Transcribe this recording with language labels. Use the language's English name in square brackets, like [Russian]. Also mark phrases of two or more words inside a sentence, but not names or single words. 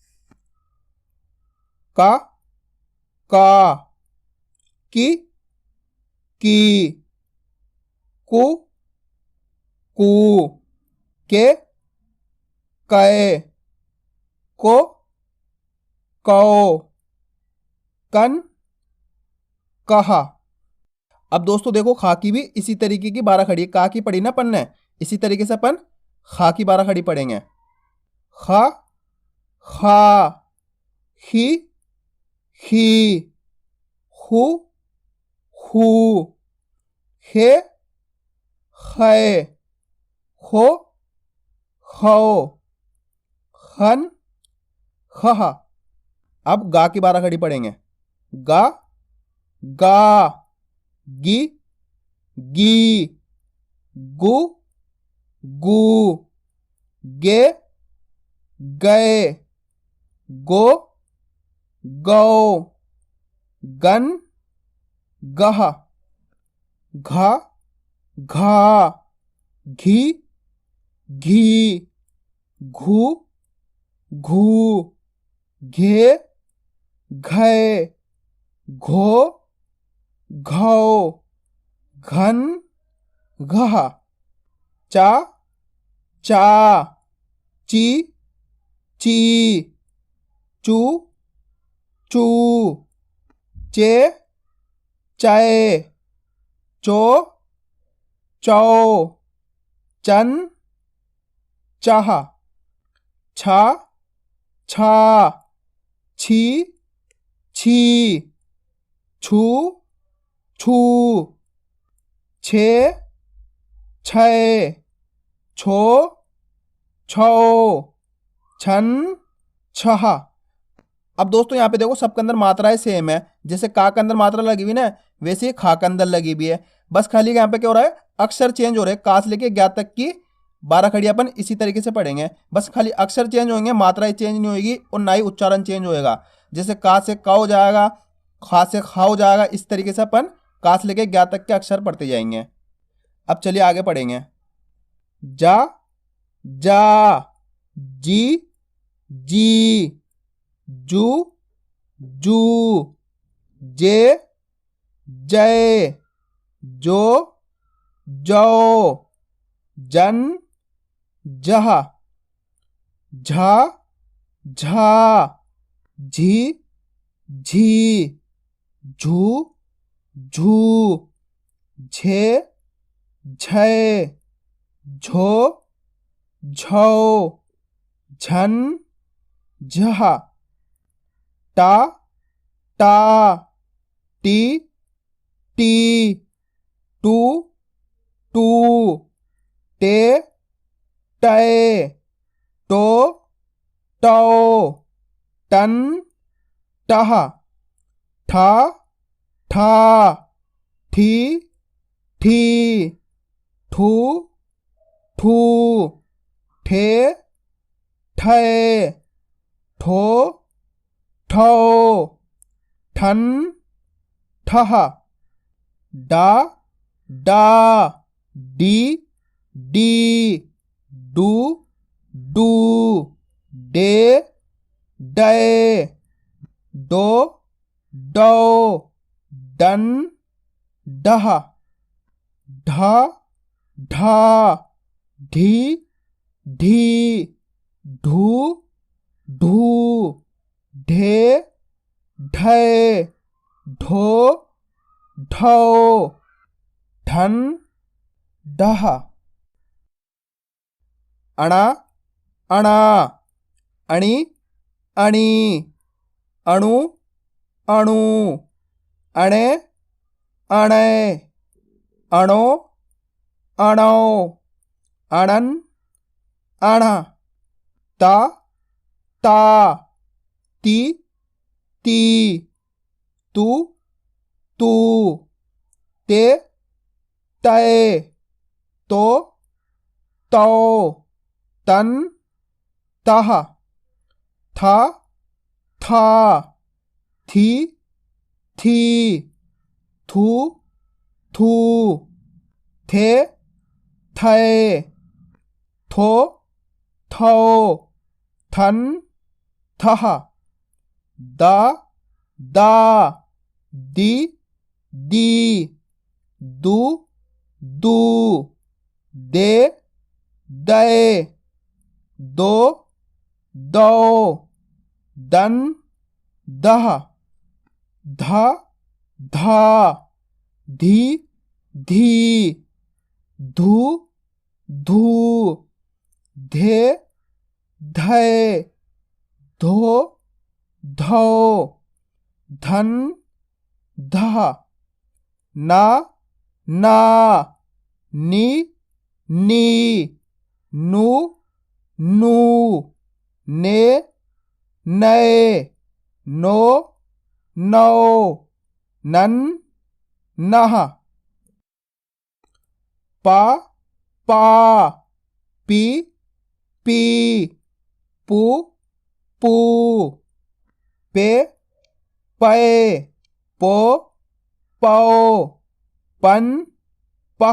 [Hindi] का की कु कू के कै को कौ कन कहा। अब दोस्तों देखो खा की भी इसी तरीके की बारह खड़ी है, का की पढ़ी ना अपन ने, इसी तरीके से अपन खा की बारह खड़ी पढ़ेंगे। खा खा ही हु हू हे है हो हौ हन हहा। अब गा की बारह खड़ी पढ़ेंगे। गा गा गी गी गु गू गे गए गो गौ गन गहा। घा घा घी घी घू घू घे घै घो घौ घन घहा। चा चा ची ची चू चू चे चाय चो चौ चन चाहा। छा छा छी छी छू छू छे छै छो छौ छन छहा। अब दोस्तों यहाँ पे देखो सबके अंदर मात्राएं सेम है, जैसे का के अंदर मात्रा लगी हुई ना वैसे ही खा के अंदर लगी हुई है। बस खाली यहाँ पे क्या हो रहा है अक्षर चेंज हो रहे हैं, का से लेके ज्ञा तक की बारह खड़ी अपन इसी तरीके से पढ़ेंगे। बस खाली अक्षर चेंज होंगे, मात्राएं चेंज नहीं होगी और ना ही उच्चारण चेंज होएगा। जैसे का से का हो जाएगा, खा से खा हो जाएगा, इस तरीके से अपन का से लेके ज्ञा तक के अक्षर पढ़ते जाएंगे। अब चलिए आगे पढ़ेंगे। जा जा जी जी जू जू जे जय जो जौ जन जहा। झा झा झी झी झू झू झे झय झो झौ झन झहा। टा टा टी टी टू टू टे टै टो टौ टन टहा। ठा ठा ठी ठी ठू ठू ठे ठे ठो ठो ठन ठह डा डा डी डी डू डू डे डे डो डो डन डह ढा ढा ढी ढी ढू ढू ढे ढे ढो ढो ढन ढह अणा अणा अणि अणि अणु अणु अणे अणे अणो अणो अणन अण ता ता ती ती तू तू ते तय तो तो तन तह था था थी थी थू थू थे थे थो थो थन थह दा दा दी दी दू दू दे दे दो दो दन दह धा धा धी धी धू धू धे धे धो धो धन धा ना ना नी नी नू नू ने ने नो नो नन नह पा पा पी पी पू पू पे पे पो पो पन पह